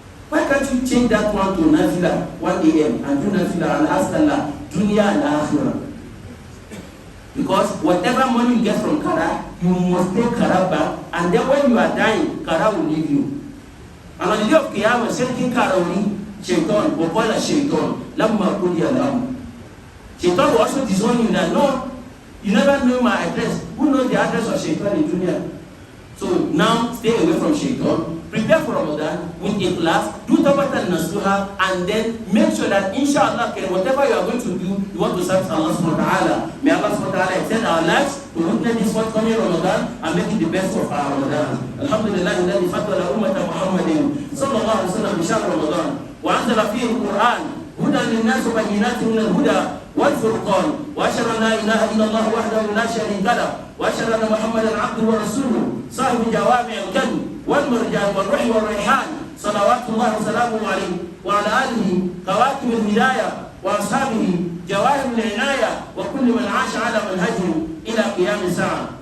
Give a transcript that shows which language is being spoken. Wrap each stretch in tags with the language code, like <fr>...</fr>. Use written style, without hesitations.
<en>Why can't you change that one to Nafila, 1 a.m. and do Nafila and ask Allah, dunya and akhirah? Because whatever money you get from Kara, you must take Kara back, and then when you are dying, Kara will leave you. And on the day of Qiyamah, Shirkin Kara will leave.</en> <ar>Shaitan, وقال الشيطان لما قضي الأمر.</ar> <en>Shaitan will also disown you that no, you never know my address. Who knows the address of Shaitan in Dunya? So now stay away from Shaitan. Prepare for Ramadan with ikhlas, do tawbatan nasuha, and then make sure that inshallah whatever you are going to do, you want to serve Allah subhanahu wa ta'ala. May Allah subhanahu wa ta'ala extend our lives to witness this forthcoming Ramadan and make it the best of our Ramadan.</en> <ar>Alhamdulillah, الذي فضل أمة محمد صلى الله عليه وسلم بشهر رمضان وأنزل فيه القرآن هدى للناس وبينات من الهدى والفرقان وأشهد أن لا إله إلا الله وحده لا شريك له وأشهد أن محمدا عبده ورسوله صاحب جوامع الكلم والمرجان والروح والريحان صلوات الله وسلامه عليه وعلى آله كواكب الهداية وأصحابه جواهر العناية وكل من عاش على منهجهم إلى قيام الساعة.</ar>